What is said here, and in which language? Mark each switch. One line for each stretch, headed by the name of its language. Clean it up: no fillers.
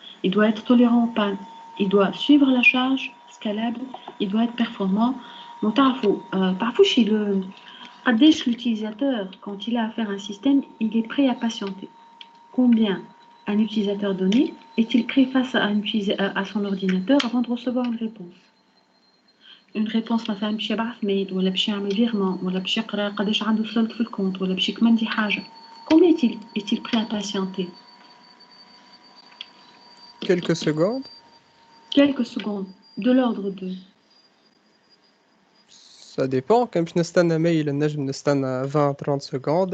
French: Il doit être tolérant aux pannes. Il doit suivre la charge, scalable. Il doit être performant. Parfois, chez l'utilisateur, quand il a à faire un système, il est prêt à patienter. Combien un utilisateur donné est-il prêt face à son ordinateur avant de recevoir une réponse? Une réponse
Arabic: مثلا باش يبعث ميل ولا باش يعمل فيرمون ولا باش يقرا قداش عنده سولد في الكونت ولا باش يكمل حاجه.
French: Combien est-il prêt à patienter? Quelques secondes. Quelques secondes, de l'ordre de. Ça dépend.
Arabic: كان باش نستنى ميل نجم نستنى 20-30
French: secondes.